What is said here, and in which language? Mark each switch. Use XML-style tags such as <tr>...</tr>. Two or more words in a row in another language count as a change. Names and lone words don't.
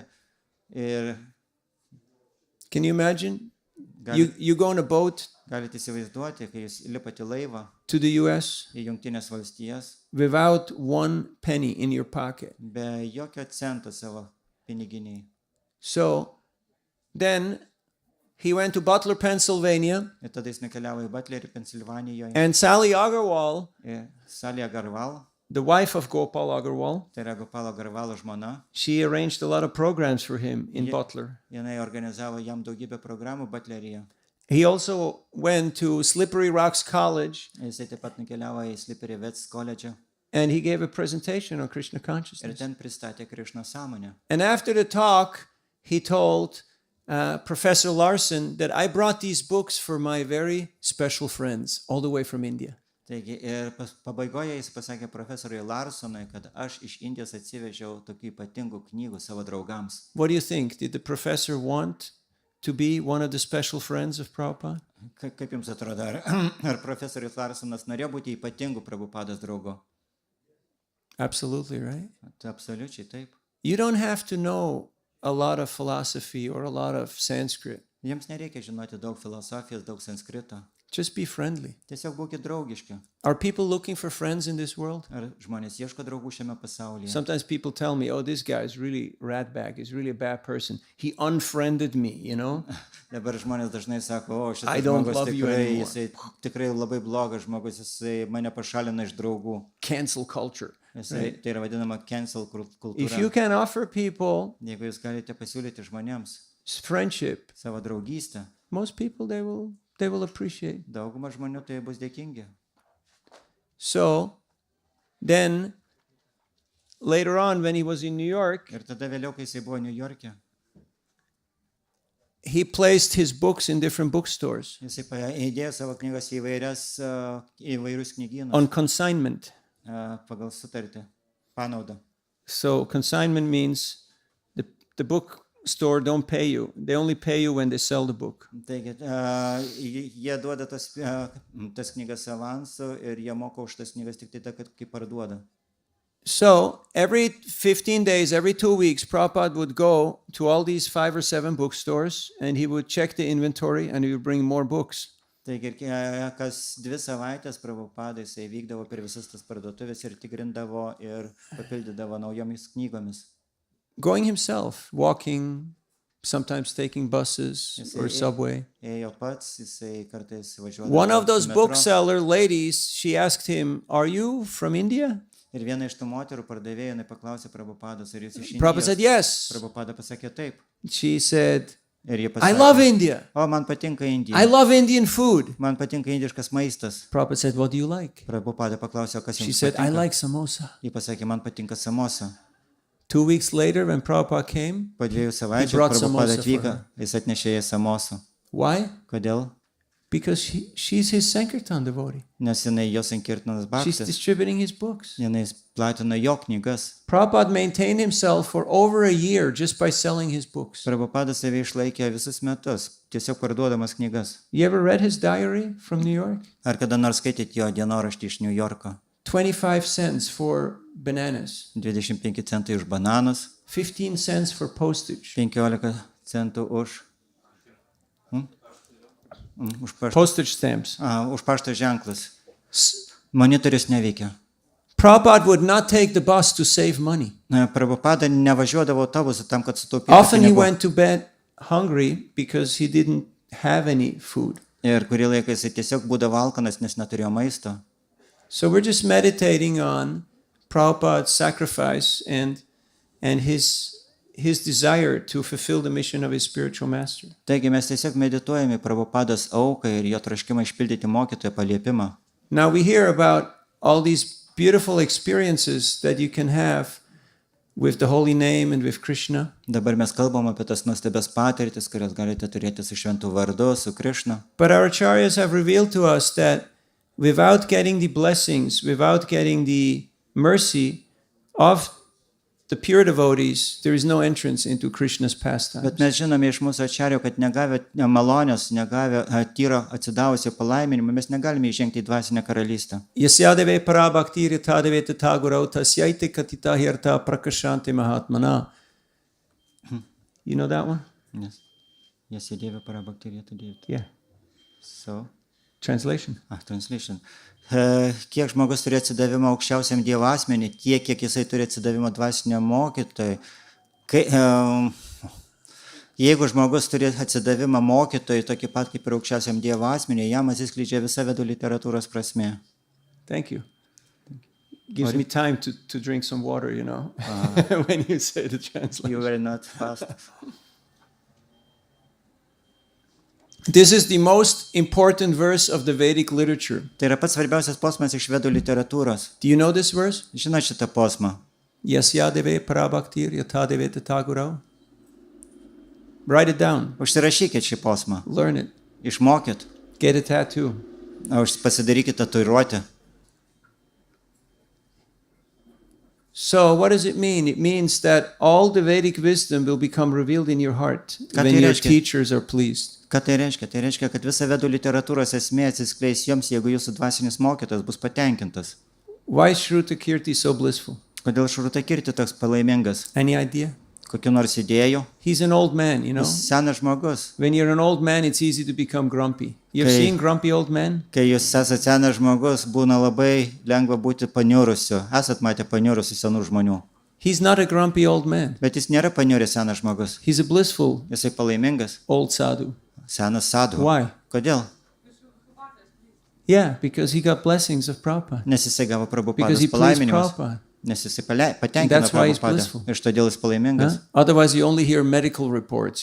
<lt>Ir</lt> <en>can you imagine? You go on a boat</en> <lt>galite įsivaizduoti, kai jūs lipat į laivą</lt> <en>to the US</en> <lt>į Jungtinės valstijas</lt> <en>without 1 penny in your pocket.</en> <lt>be jokio cento savo piniginiai.</lt> <en>So then he went to Butler, Pennsylvania,</en> <lt>Ir tada jis nukeliavo į Butlerį, Pensilvanijoje.</lt> <en>and Sally Agarwal,</en> <lt>Salija Agarwal,</lt> <en>the wife of Gopal Agarwal,</en> <lt>tai yra Gopalo Agarwalo žmona,</lt> <en>she arranged a lot of programs for him in Butler.</en> <lt>jinai organizavo jam daugybę programų Butleryje.</lt> <en>He also went to Slippery Rocks College,</en> <lt>Jisai taip pat nukeliavo į Slippery Vets koledžą</lt> <en>and he gave a presentation on Krishna</en> <lt>ir</lt> <en>consciousness.</en> <lt>ten pristatė Krišnos sąmonę.</lt> <en>And after the talk, he told Professor Larson that I brought these books for my very special friends all the way from India.</en> <lt>Taigi ir pabaigoje jis pasakė profesoriui Larsonui, kad aš iš Indijos atsivežiau tokių ypatingų knygų savo draugams.</lt> <en>What do you think? Did the professor want to be one of the special friends of Prabhupada?</en> <lt>Kaip jums atrodo, ar profesorius Larsonas norėjo būti ypatingų Prabhupados draugu?</lt> <en>Absolutely, right?</en> <lt>Tai absoliučiai taip.</lt> <en>You don't have to know a lot of philosophy or a lot of Sanskrit.</en> <lt>Jums nereikia žinoti daug filosofijos, daug sanskrito.</lt> <en>Just be friendly.</en> <lt>Tiesiog būkite draugiški.</lt> <en>Are people looking for friends in this world?</en> <lt>Ar žmonės ieško draugų šiame pasaulyje?</lt> <en>Sometimes people tell me, oh, this guy is really ratbag. He's really a bad person. He unfriended me, you know?</en> <lt>Dabar žmonės dažnai sako, o šitas</lt> <en>I don't</en> <lt>žmogus</lt> <en>love you</en> <lt>tikrai,</lt> <en>anymore.</en> <lt>jisai tikrai labai blogas žmogus, jisai mane pašalina iš draugų.</lt> <en>Cancel culture.</en> <lt>Jisai, tai yra vadinama cancel kultūra.</lt> <en>If you can offer people</en> <lt>Jeigu jūs galite pasiūlyti žmonėms</lt> <en>friendship,</en> <lt>savo draugystę,</lt> <en>most people they will appreciate.</en> <lt>dauguma žmonių tai bus dėkingi.</lt> <en>So then later on when he was in New York,</en> <lt>Ir tada vėliau, kai jisai buvo New York'e,</lt> <en>he placed his books in different bookstores</en> <lt>jisai įdėjo savo knygas į įvairius knygynus</lt> <en>on consignment.</en> <lt>Pagal sutartį, panaudą.</lt> <en>So consignment means the bookstore don't pay you. They only pay you when they sell the book.</en> <lt>Taigi, jie duoda tas knygas avansu ir jie moka už tas knygas tik tai tą, kai parduoda.</lt> <en>So every 15 days, every 2 weeks, Prabhupada would go to all these 5 or 7 bookstores and he would check the inventory and he would bring more books.</en> <lt>Taigi, kas 2 savaitės Prabhupada jisai vykdavo per visas tas parduotuvės ir tikrindavo ir papildydavo naujomis knygomis.</lt> <en>Going himself, walking, sometimes taking buses or subway.</en> <lt>Ėjo pats, jisai kartais važiuodavo.</lt> <en>One of those</en> <lt>su metro.</lt> <en>bookseller ladies, she asked him, "Are you from India?"</en> <lt>Ir viena iš tų moterų pardavėjų, jinai paklausė Prabhupados, ar jūs iš Indijos?</lt> <en>Prabhupada said, "Yes."</en> <lt>Prabhupada pasakė taip.</lt> <en>She said,</en> <lt>Ir jie</lt> <en>I love</en> <lt>pasakė,</lt> <en>India.</en> <lt>o man patinka</lt> <en>I</en> <lt>Indija,</lt> <en>love Indian food.</en> <lt>man patinka indiškas maistas.</lt> <en>Prabhupada said, what do you like?</en> <lt>Prabhupada paklausė, kas</lt> <en>She</en> <lt>jums</lt> <en>said, I</en> <lt>patinka.</lt> <en>like samosa.</en> <lt>Jie pasakė, man patinka samosa.</lt> <en>2 weeks later, when Prabhupada came,</en> <lt>Po 2 savaičių</lt> <en>brought</en> <lt>Prabhupada</lt> <en>samosa</en> <lt>atvyko,</lt> <en>for her.</en> <lt>jis atnešė ją samosą.</lt> <en>why?</en> <lt>Kodėl?</lt> <en>Because she's his Sankirtan devotee.</en> <lt>Nes jinai jos Sankirtanas</lt> <en>She's</en> <lt>bhaktas.</lt> <en>distributing his books.</en> <lt>Jinai platino jo knygas.</lt> <en>Prabhupada maintained himself for over a year just by selling his books.</en> <lt>Prabhupada save išlaikė visus metus, tiesiog parduodamas knygas.</lt> <en>You ever read his diary from New York?</en> <lt>Ar kada nors skaitėt jo dienoraštį iš New Yorko?</lt> <en>25 cents for bananas,</en> <lt>25 centai už bananus,</lt> <en>15 cents for postage.</en> <lt>15 centų už paštą.</lt> <en>Postage stamps.</en> <lt>Už pašto ženklus. S- Monitorius neveikia.</lt> <en>Prabhupada would not take the bus to save money.</en> <lt>Prabhupada nevažiuodavo autobusu tam, kad sutaupytų</lt> <en>Often he</en> <lt>pinigų.</lt> <en>went to bed hungry because he didn't have any food.</en> <lt>Ir kurį laiką jisai tiesiog būdavo alkanas, nes neturėjo maisto.</lt> <en>So we're just meditating on Prabhupada's sacrifice and his desire to fulfill the mission of his spiritual master.</en> <lt>Taigi mes tiesiog medituojame Prabhupados auką ir jo troškimą išpildyti mokytojo paliepimą.</lt> <en>Now we hear about all these beautiful experiences that you can have with the holy name and with Krishna.</en> <lt>Dabar mes kalbam apie tas nuostabias patirtis, kurias galite turėti su šventu vardu, su Krišna.</lt> <en>But our acharyas have revealed to us that without getting the blessings, without getting the mercy of the pure devotees, there is no entrance into Krishna's pastimes.</en> <lt>Bet mes žinome iš mūsų ačario, kad negavę malonės, negavę tyro atsidavusio palaiminimo, mes negalime įžengti į dvasinę karalystę.</lt> <sa>Yasyadeve parabhakti ritadeve tatagurau tasyaite katita hirta prakashanti mahatmana.</sa> <en>You know that one?</en> <lt>Nes jie sėdėjo parabakteriją atidėti.</lt> <en>Yeah. So, Translation. translation.</en> <lt>Kiek žmogus turi atsidavimą aukščiausiam Dievo asmenį, tiek, kiek jisai turi atsidavimą dvasiniam mokytojui. Jeigu žmogus turi atsidavimą mokytojui, tokį pat kaip ir aukščiausiam Dievo asmenį, jam atsiskleidžia visa vedų literatūros prasmė.</lt> <en>Thank you. Gives me time to drink some water, you know, when you say the translation. You were not fast. This is the most important verse of the Vedic literature.</en> <lt>Tai yra pats svarbiausias posmas iš vedų literatūros.</lt> <en>Do you know this verse?</en> <lt>Žinot šitą posmą?</lt> <sa>Yasyadeve parabhaktir yatadeve tatagurau.</sa> <en>Write it down.</en> <lt>Užsirašykit šį posmą.</lt> <en>Learn it.</en> <lt>Išmokit.</lt> <en>Get a tattoo.</en> <lt>Pasidarykit tatuiruotę.</lt> <en>So what does it mean? It means that all the Vedic wisdom will become revealed in your heart</en> <lt>Ką</lt> <en>when</en> <lt>tai</lt> <en>your</en> <lt>reiškia?</lt> <en>teachers are pleased.</en> <lt>Ką tai reiškia? Tai reiškia, kad visa vedų literatūros esmė atsiskleis jums, jeigu jūsų dvasinis mokytas bus patenkintas.</lt> <en>Why is Shruta Kirti so blissful?</en> <lt>Kodėl Šruta Kirti toks palaimingas?</lt> <en>Any idea?</en> <lt>Kokiu nors idėjų?</lt> <en>He's an old man, you know.</en> <lt>Jis senas žmogus.</lt> <en>When you're an old man, it's easy to become grumpy. You've Okay. seen grumpy old men?</en> <lt>Kai jūs esate senas žmogus, būna labai lengva būti paniurusiu. Esat matę paniurusių senų žmonių.</lt> <en>He's not a grumpy old man.</en> <lt>Bet jis nėra paniuręs senas žmogus.</lt> <en>He's a blissful</en> <lt>Jisai palaimingas.</lt> <en>old sadhu.</en> <lt>Senas sadhu.</lt> <en>Why?</en> <lt>Kodėl?</lt> <en>Yeah, because he got blessings of Prabhupada.</en> <lt>Nes jisai gavo</lt> <en>Because he</en> <lt>Prabhupados</lt> <en>pleased</en> <lt>palaiminimus.</lt> <en>Prabhupada.</en> <lt>Nes jisai patenkino</lt> <en>That's why he's</en> <lt>Prabhupadą.</lt> <en>blissful.</en> <lt>Ir todėl jis palaimingas. Huh?</lt> <en>Otherwise, you only hear medical reports.</en>